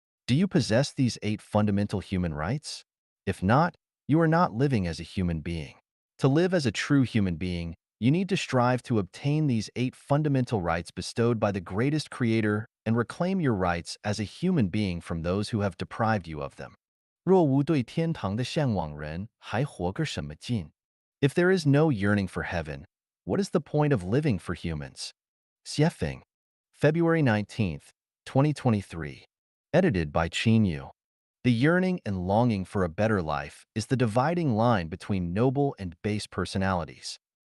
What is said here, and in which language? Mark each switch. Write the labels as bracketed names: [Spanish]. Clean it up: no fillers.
[English] Do you possess these 8 fundamental human rights? If not, you are not living as a human being. To live as a true human being, you need to strive to obtain these 8 fundamental rights bestowed by the greatest creator and reclaim your rights as a human being from those who have deprived you of them. [Chinese] 若无对天堂的向往人，还活个什么劲？ [English] If there is no yearning for heaven, what is the point of living for humans? Xiefeng, February 19th, 2023. Edited by Qin Yu. The yearning and longing for a better life is the dividing line between noble and base personalities.